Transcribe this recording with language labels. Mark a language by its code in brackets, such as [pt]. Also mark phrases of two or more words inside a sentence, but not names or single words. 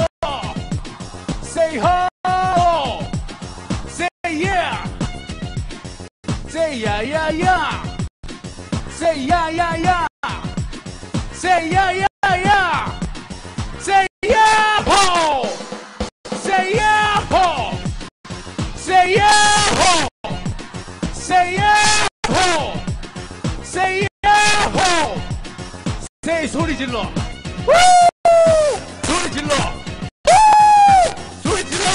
[en] Say ho! Say yeah! Say ya ya ya! Say ya ya ya! Say ya ya ya! Say ya ho! Say ya ho! Say ya ho! Say ya ho! Say ya ho! [ko] 세이 소리 질러! 우! 소리 질러! 우! 소리 질러!